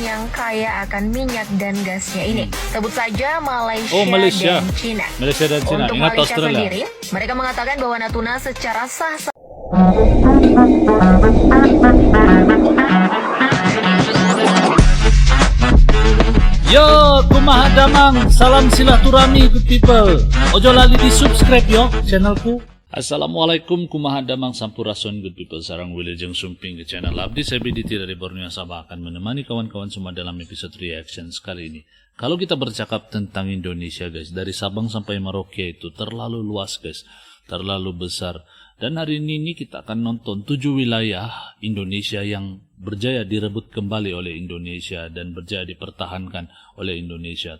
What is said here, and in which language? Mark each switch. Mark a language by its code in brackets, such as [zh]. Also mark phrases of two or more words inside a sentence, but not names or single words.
[id] yang kaya akan minyak dan gasnya ini. Sebut saja Malaysia dan China. Malaysia dan China. Untuk Ingat Malaysia Australia. sendiri, mereka mengatakan bahwa Natuna secara sah [ms] Yo, [su] kumaha damang, [ms] salam silaturahmi [en] good people. [jv] Ojo lali di subscribe yo channelku. [su] Assalamualaikum, kumaha damang sampurasun [en] good people. [ms] Sarang [su] Wilujeng Sumping [ms] ke channel Abdi Sabiditi dari Borneo Sabah akan menemani kawan-kawan semua dalam episode reaction kali ini. Kalau kita bercakap tentang Indonesia guys, dari Sabang sampai Merauke itu terlalu luas guys, terlalu besar. Dan hari ini kita akan nonton 7 wilayah Indonesia yang berjaya direbut kembali oleh Indonesia dan berjaya dipertahankan oleh Indonesia.